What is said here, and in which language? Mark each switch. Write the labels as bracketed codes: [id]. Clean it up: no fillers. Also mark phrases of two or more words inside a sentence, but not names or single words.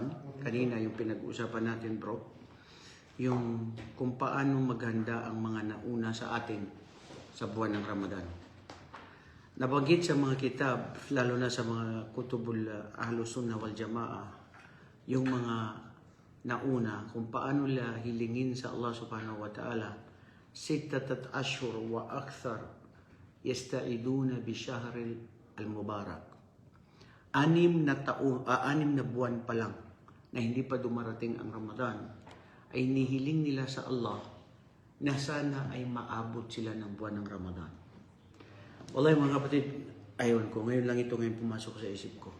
[tl] Kanina yung pinag-usapan natin, bro, yung kung paano maghanda ang mga nauna sa atin sa buwan ng Ramadan. Nabanggit sa mga kitab, lalo na sa mga [ar] كتب أهل السنة والجماعة, [tl] yung mga nauna kung paano nila hilingin sa Allah [ar] سبحانه وتعالى 6 أشهر وأكثر يستعدون بشهر المبارك. [tl] 6 na buwan pa lang na hindi pa dumarating ang Ramadan ay nihiling nila sa Allah na sana ay maabot sila ng buwan ng Ramadan. Wallahi mga kapatid, ayon ko, ngayon lang ito ngayon pumasok sa isip ko.